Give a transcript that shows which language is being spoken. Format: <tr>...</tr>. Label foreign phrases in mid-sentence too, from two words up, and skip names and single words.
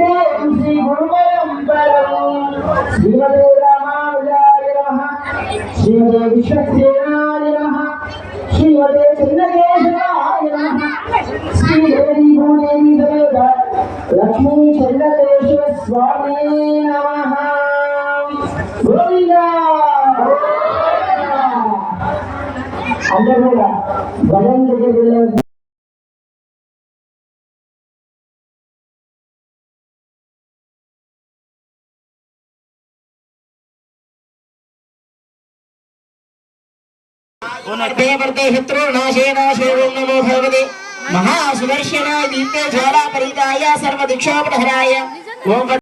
<sa>श्री गुरुपरम्परं श्रीमते रामानुजाय नमः श्रीमते विश्वक्सेनाय नमः श्रीमते चेन्नकेशवाय नमः श्रीदेवि भूदेवि समेत लक्ष्मी चेन्नकेशव स्वामि नमः गोविन्दा</sa> <te>అందరూ కూడా భజన దగ్గరికి వెళ్ళే</te> <sa>नमो भगवते महासुदर्शनाय दीप्ते ज्वाला परिताय सर्वदिक्षोपहराय ओम</sa>